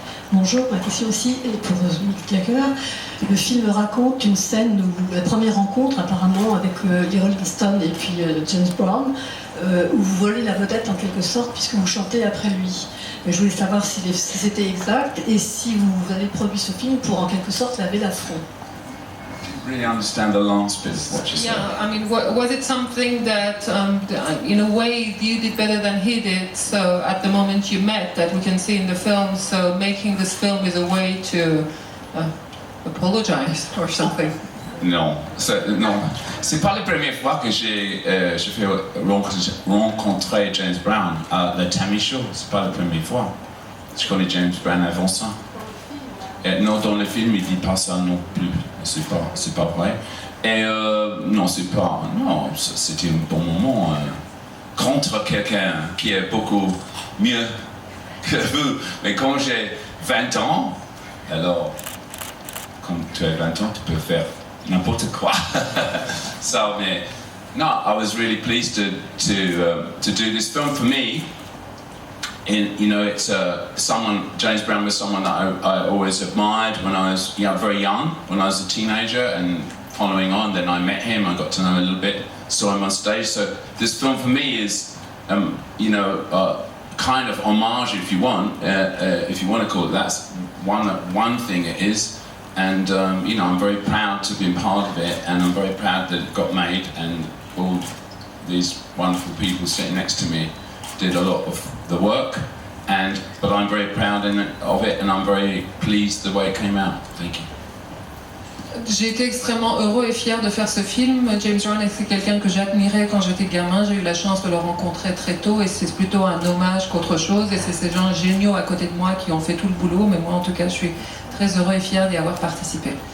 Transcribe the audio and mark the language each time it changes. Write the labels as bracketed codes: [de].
[fr] Bonjour, ma question aussi est pour Mick Jagger. Le film raconte une scène où la première rencontre apparemment avec les Rolling Stones et puis James Brown, où vous volez la vedette en quelque sorte puisque vous chantez après lui. Mais je voulais savoir si c'était exact et si vous avez produit ce film pour en quelque sorte laver l'affront. [en] Really understand the last bit of what you said. Yeah, I mean, was it something that, in a way, you did better than he did? So at the moment you met, that we can see in the film. So making this film is a way to apologize or something. [fr] Non, c'est pas la première fois que j'ai fait rencontrer James Brown à la Tammy Show. C'est pas la première fois. Je connais James Brown avant ça. Non, dans le film, il dit pas ça non plus. C'est pas vrai. Et non, c'est pas... Non, c'était un bon moment contre quelqu'un qui est beaucoup mieux que vous. Mais quand j'ai 20 ans, alors, quand tu as 20 ans, tu peux faire n'importe quoi. [en] So, mais, no, I was really pleased to do this film. For me, you know, it's James Brown was someone that I always admired when I was very young, when I was a teenager, and following on, then I met him, I got to know him a little bit, saw him on stage. So this film for me is, kind of homage, if you want to call it. That's one thing it is. And I'm very proud to be part of it, and I'm very proud that it got made, and all these wonderful people sitting next to me did a lot of the work, but I'm very proud of it, and I'm very pleased the way it came out. Thank you. [fr] J'ai été extrêmement heureux et fier de faire ce film. James Brown c'est quelqu'un que j'admirais quand j'étais gamin. J'ai eu la chance de le rencontrer très tôt et c'est plutôt un hommage qu'autre chose. Et c'est ces gens géniaux à côté de moi qui ont fait tout le boulot. Mais moi, en tout cas, je suis très heureux et fier d'y avoir participé.